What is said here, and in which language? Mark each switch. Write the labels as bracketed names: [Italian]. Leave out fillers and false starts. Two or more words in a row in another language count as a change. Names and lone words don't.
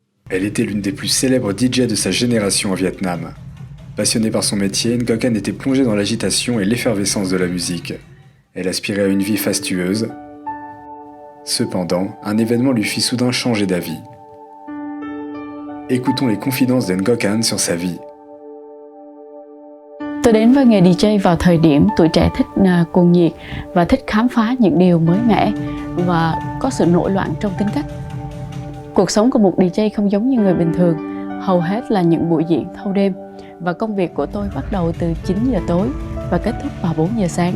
[French] Elle était l'une des plus célèbres DJ de sa génération au Vietnam. Passionnée par son métier, Ngoc Anh était plongée dans l'agitation et l'effervescence de la musique. Elle aspirait à une vie fastueuse. Cependant, un événement lui fit soudain changer d'avis. Écoutons les confidences de Ngoc Anh sur sa vie. [Vietnamese] Tôi đến với nghề DJ vào thời điểm tuổi trẻ thích cuồng nhiệt và thích khám phá những điều mới mẻ và có sự nổi loạn trong tính cách. Cuộc sống của một DJ không giống như người bình thường, hầu hết là những buổi diễn thâu đêm và công việc của tôi bắt đầu từ 9 giờ tối và kết thúc vào 4 giờ sáng.